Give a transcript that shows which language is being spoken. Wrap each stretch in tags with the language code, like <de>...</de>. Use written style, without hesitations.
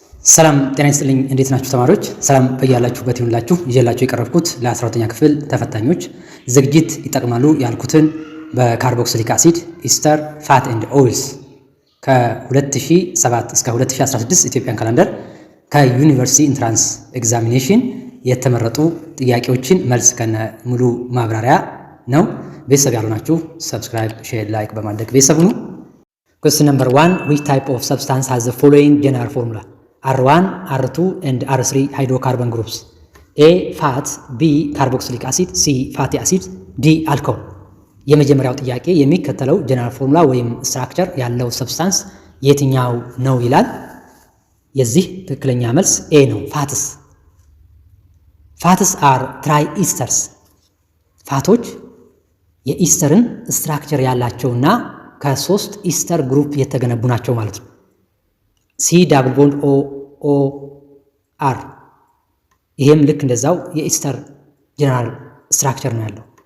<am>ሰላም ጤና ይስጥልኝ። እንዴት ናችሁ ተማሪዎች? ሰላም በያላችሁበት ይሁንላችሁ። ይዤላችሁ የቀረብኩት ለ12ኛ ክፍል ተፈታኞች ዝግጅት ይጠቅማሉ ያልኩትን በካርቦክሲሊክ አሲድ ኢስተር ፋት ኤንድ ኦይልስ ከ2007 እስከ 2016 ኢትዮጵያን ካላንደር ከዩኒቨርሲቲ ኢንትራንስ ኤግዛሚኔሽን የተመረጡ ጥያቄዎችን መልስ ከነ ሙሉ ማብራሪያ ነው። ቤተሰብ ያልሆናችሁ ሰብስክራይብ፣ ሼር፣ ላይክ በማድረግ ቤተሰብ ሁኑ።</am> <en>Question number 1, which type of substance has the following general formula? R1, R2 and R3 hydrocarbon groups. A. Fat, B. Carboxylic acid, C. Fatty acid, D. Alcohol.</en> <am>የመጀመሪያው ጥያቄ የሚከተለው ጀነራል ፎርሙላ ወይም ስትራክቸር ያለው ሰብስታንስ የትኛው ነው ይላል። የዚህ ትክክለኛ መልስ ኤ ነው፣ ፋትስ። ፋትስ አር ትራይ ኢስተርስ። ፋቶች የኢስተርን ስትራክቸር ያላቸውና ከሶስት ኢስተር ግሩፕ የተገነቡ ናቸው ማለት ነው። ሲ ዳብል ቦንድ ኦ ኦ አር፣ ይሄም ልክ እንደዛው የኢስተር ጀነራል ስትራክቸር ነው ያለው።</am>